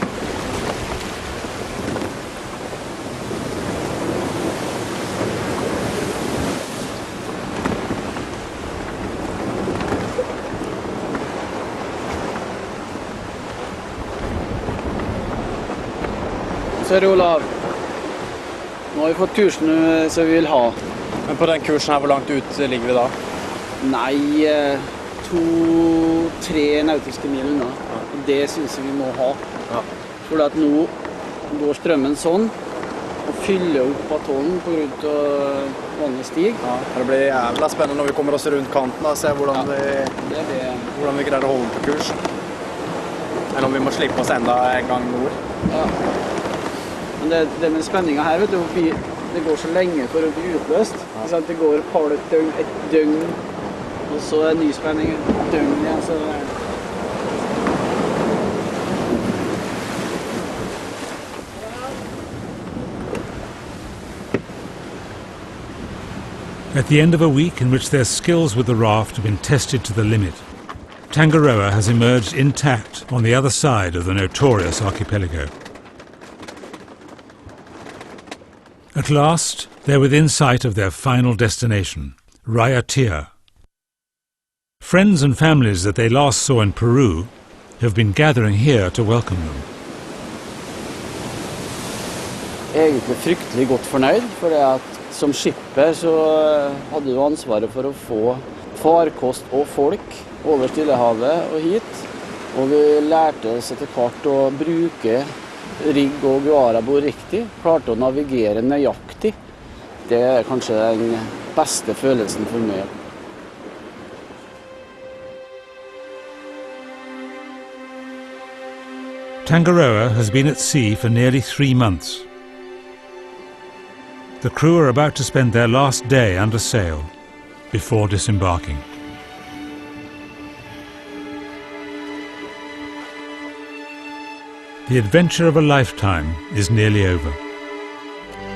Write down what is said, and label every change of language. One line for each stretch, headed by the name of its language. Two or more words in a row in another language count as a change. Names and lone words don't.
Swedish: Så är det Olav. Nu har vi fått kursen som vi vill ha. Men på den kursen här, hur långt ut ligger vi då?
Norwegian: Nej, 2-3 nautiske mil nå. Det synes vi må ha. Ja. For at nå går strømmen sånn, og fyller opp atollen på grunn av vannet stig. Ja, det blir jævla spennende når vi kommer oss rundt kanten og ser hvordan vi greier å holde på kurs. Eller om vi må slippe oss enda en gang nord. Ja. Men det med spenningen her, vet du, det går så lenge for å bli utløst. Ja. Det går et halvt døgn, et døgn, og så er ny spenning, et døgn igjen. Så
English: At the end of a week in which their skills with the raft have been tested to the limit, Tangaroa has emerged intact on the other side of the notorious archipelago. At last, they're within sight of their final destination, Raiatea. Friends and families that they last saw in Peru have been gathering here to welcome them.
Norwegian: Egentlig fryktelig godt fornøyd, for det at som skipper så hadde du ansvaret for å få farkost og folk over Stillehavet og hit. Og vi lærte oss etter hvert å bruke rigg og guarabord riktig, klarte å navigere nøyaktig. Det er kanskje den beste følelsen for meg.
English: Tangaroa has been at sea for nearly 3 months. The crew are about to spend their last day under sail before disembarking. The adventure of a lifetime is nearly over.